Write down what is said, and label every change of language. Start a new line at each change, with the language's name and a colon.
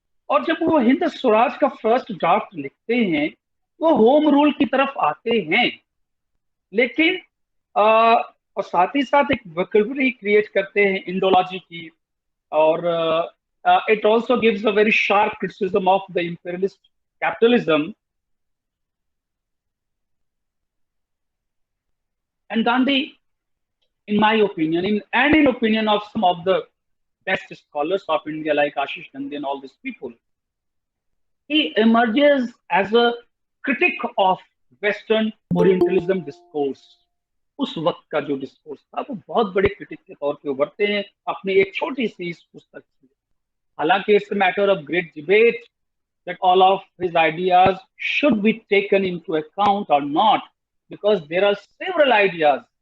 Hindi: और जब वो हिंद स्वराज का फर्स्ट ड्राफ्ट लिखते हैं, वो होम रूल की तरफ आते हैं, लेकिन और साथ ही साथ एक वोकैबुलरी क्रिएट करते हैं इंडोलॉजी की।
English: और it also gives a very sharp criticism of the imperialist capitalism. And Gandhi, in my opinion, in opinion of some of the best scholars of India like Ashish Gandhi and all these people, he emerges as a critic of Western Orientalism discourse.
Hindi: उस वक्त का जो discourse था वो बहुत बड़े critic के तौर पे उभरते हैं अपनी एक छोटी सी इस पुस्तक से।
English: हालांकि it's a matter of great debate that all of his ideas should be taken into account or not, because there are several ideas.